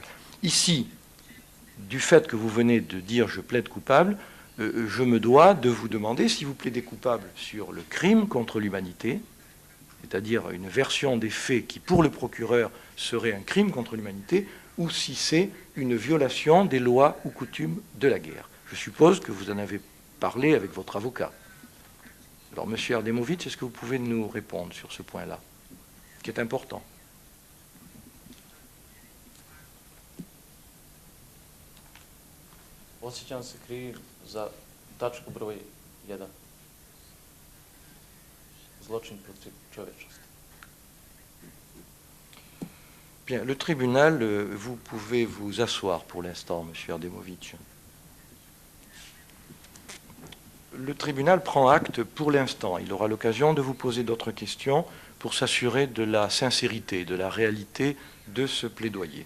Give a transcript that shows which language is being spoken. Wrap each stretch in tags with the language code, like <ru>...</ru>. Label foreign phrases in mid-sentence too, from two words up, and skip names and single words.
<fr>Ici, du fait que vous venez de dire « je plaide coupable », je me dois de vous demander si vous plaidez coupable sur le crime contre l'humanité, c'est-à-dire une version des faits qui, pour le procureur, serait un crime contre l'humanité, ou si c'est une violation des lois ou coutumes de la guerre. Je suppose que vous en avez parlé avec votre avocat. Alors, M. Erdemovic, est-ce que vous pouvez nous répondre sur ce point-là, qui est important?</fr> <bs>Osjećam se krivim za tačku broj 1. Zločin protiv čovječnosti.</bs> <fr>Bien, le tribunal, vous pouvez vous asseoir pour l'instant, M. Erdemovic. Le tribunal prend acte pour l'instant. Il aura l'occasion de vous poser d'autres questions pour s'assurer de la sincérité, de la réalité de ce plaidoyer.</fr>